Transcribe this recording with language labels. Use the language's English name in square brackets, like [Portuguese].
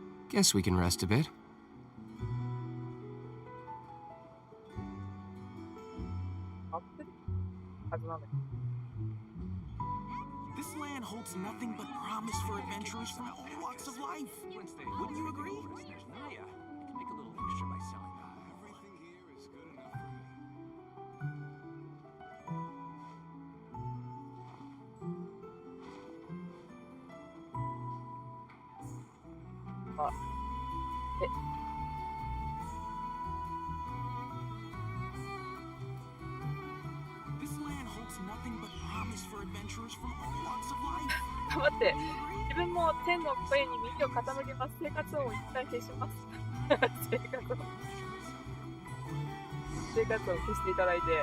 [English] Guess we can rest a bit. [Japanese] 合ってるはずなんだけど。 [English] This land holds nothing but promise for adventurers from all walks of life. Wouldn't you agree? There's Naya. I can make a little extra by selling that. Everything here is good enough for me. あ、 This land holds nothing but promise for adventurers from all walks of life. [Japanese] 待って、自分も天の声に耳を傾けます。生活音を一旦消します。生活音消していただいて。